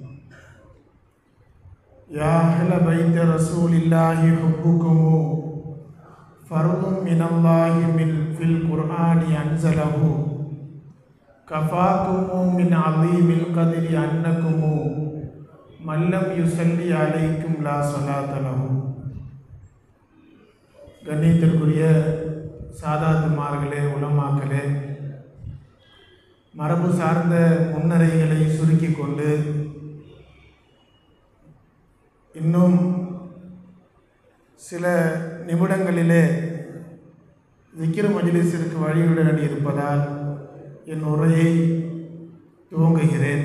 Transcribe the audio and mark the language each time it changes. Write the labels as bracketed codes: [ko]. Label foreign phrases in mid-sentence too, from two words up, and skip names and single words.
[ar] يا أهل بيت رسول الله حبكم فرض من الله في القرآن أنزله. كفاكم من عظيم القدر أنكم من لم يصلي عليكم لا صلاة له. [ta] கண்ணியத்திற்குரிய சாதாத்துமார்களே, உலமாக்களே, மரபு சார்ந்த முன்னரைகளை சுருக்கி கொண்டு இன்னும் சில நிமிடங்களிலே திக்ர் மஜ்லிஸிற்கு வழியுடன் இருப்பதால் என் உரையை துவங்குகிறேன்.